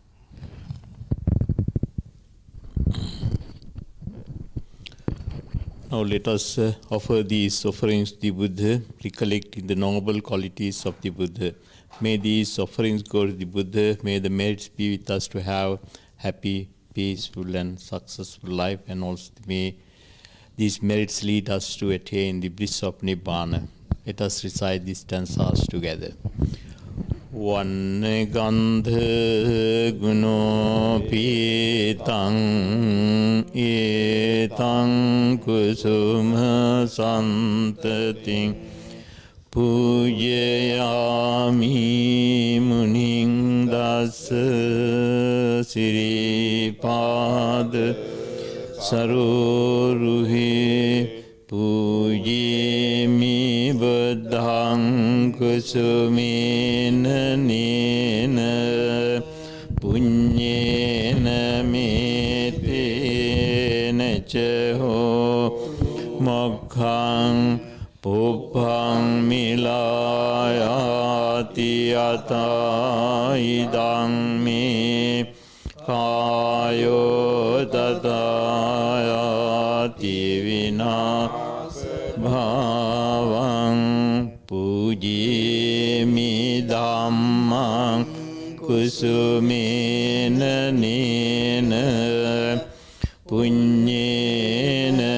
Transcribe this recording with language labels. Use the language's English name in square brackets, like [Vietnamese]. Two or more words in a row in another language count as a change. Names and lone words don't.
[English] Now let us offer these offerings to the Buddha, recollecting the noble qualities of the Buddha. May these offerings go to the Buddha. May the merits be with us to have happy, peaceful and successful life, and also may these merits lead us to attain the bliss of Nibbana. Let us recite these stanzas together. [Pali] Vannegandha guno pitang etang kusuma santating pujayami muning dasa siripad saroruhe pujemi buddha බුද්ධං කුසුමේන නේන පුඤ්ඤේන මේතේන ච හෝ මොක්ඛං පුප්පං මිලායාති අතයිදං මේ කායෝ තථායති විනාශ භාවං පූජේමි ධම්මං කුසුමේන නේන පුඤ්ඤේන